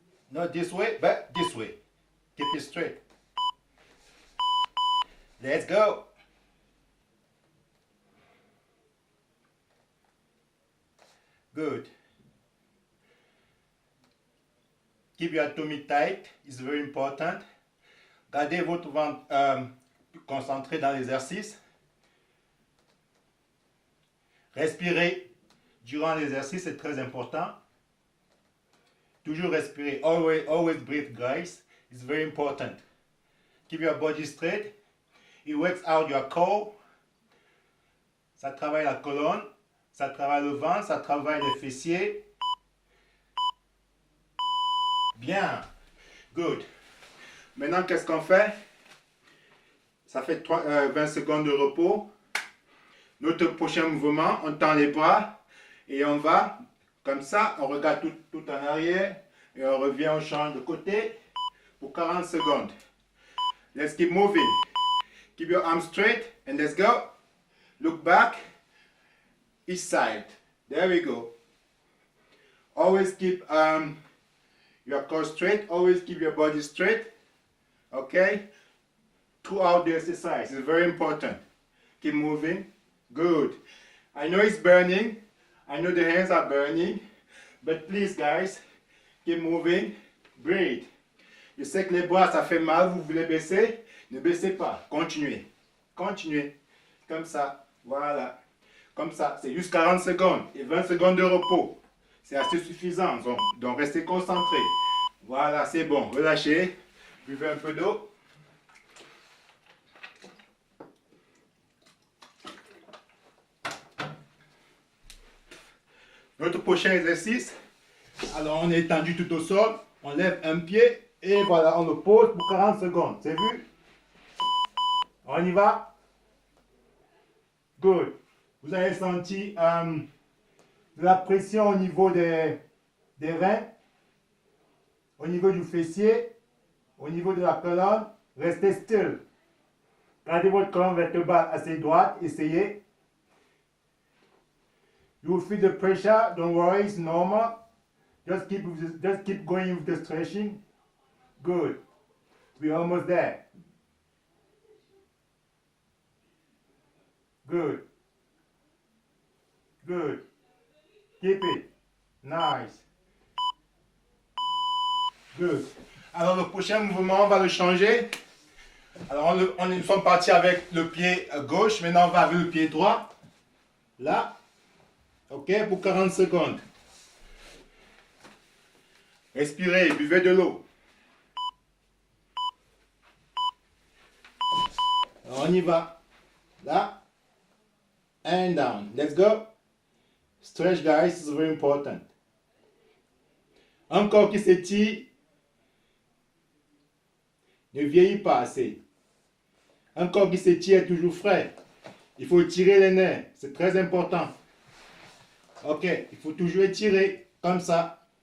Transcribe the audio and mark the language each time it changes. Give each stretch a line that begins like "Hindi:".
English: Not this way, but this way. Keep it straight. Let's go. Good. Keep your tummy tight, it's very important.
French: Gardez votre ventre concentré dans l'exercice. Respirez durant l'exercice, c'est très important. Toujours respirer.
English: Always breathe, guys. It's very important. Keep your body straight. It works out your core.
French: Ça travaille la colonne, ça travaille le ventre, ça travaille les fessiers. Bien. Good. Maintenant, qu'est-ce qu'on fait? Ça fait 20 secondes de repos. Notre prochain mouvement, on tend les bras et on va comme ça. On regarde tout en arrière et on revient, on change de côté pour 40 secondes.
English: Let's keep moving. Keep your arms straight and let's go. Look back. Each side. There we go. Always keep your core straight, always keep your body straight, okay? Throughout the exercise, it's very important. Keep moving, good. I know it's burning, I know the hands are burning, but please guys, keep moving, breathe.
French: Je sais que les bras ça fait mal, vous voulez baisser, ne baissez pas, continuez, continuez, comme ça, voilà. Comme ça, c'est juste 40 secondes et 20 secondes de repos. C'est assez suffisant, donc restez concentrés. Voilà, c'est bon. Relâchez. Buvez un peu d'eau. Notre prochain exercice. Alors, on est étendu tout au sol. On lève un pied et voilà, on le pose pour 40 secondes. C'est vu? On y va? Good. Vous avez senti de la pression au niveau des reins, au niveau du fessier, au niveau de la colonne. Restez still. Gardez votre colonne vertébrale assez droite. Essayez.
English: You will feel the pressure. Don't worry, it's normal. Just keep going with the stretching. Good. We're almost there. Good. Good. Keep it. Nice.
French: Good. Alors le prochain mouvement, on va le changer. Alors nous sommes partis avec le pied gauche. Maintenant on va avec le pied droit. Là. Ok, pour 40 secondes. Respirez, buvez de l'eau. On y va. Là.
English: And down. Let's go. Stretch, guys, is very important.
French: Un corps qui s'étire ne vieillit pas assez. Un corps qui s'étire est toujours frais. Il faut étirer les nerfs, c'est très important. Ok, il faut toujours étirer comme ça.